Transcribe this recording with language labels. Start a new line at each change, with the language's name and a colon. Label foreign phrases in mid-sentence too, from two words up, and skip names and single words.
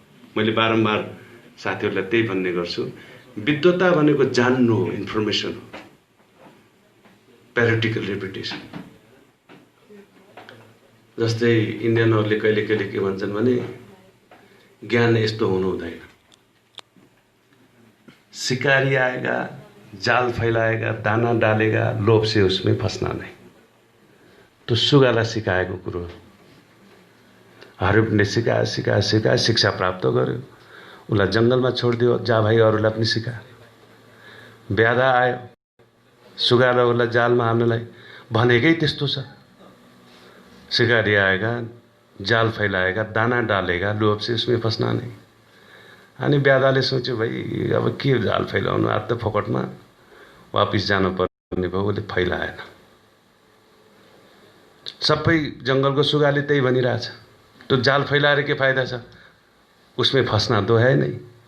Nepali: मैले बारम्बार साथीहरूलाई त्यही भन्ने गर्छु। विद्वत्ता भनेको जान्नु हो, इन्फर्मेसन हो,
English: parrotical repetition.
Nepali: जस्तै इन्डियनहरूले कहिले कहिले के भन्छन् भने ज्ञान यस्तो हुनु हुँदैन।
Hindi: शिकारी आएगा, जाल फैलाएगा, दाना डालेगा, लोभ से उसमें फंसना नहीं।
Nepali: तो सुगालाई सिकाएको कुरो हो। हरिफले सिकायो, शिक्षा प्राप्त गर्यो, उसलाई जङ्गलमा छोडिदियो, जा भाइ अरूलाई पनि सिका। ब्याधा आयो, सुगालाई उसलाई जालमा हाल्नलाई भनेकै त्यस्तो छ।
Hindi: शिकारी आएगा, जाल फैलाएगा, दाना डालेगा, लोभ से उसमें फंसना नहीं।
Nepali: अनि ब्यादाले सोच्यो भाइ अब के जाल फैलाउनु, आज त फोकटमा वापिस जानु पर्ने भयो। उसले फैलाएन। सबै जङ्गलको सुगाले त्यही भनिरहेछ, त्यो जाल फैलाएर के फाइदा छ, उसमै फस्ना
Hindi: तो है
Nepali: नै।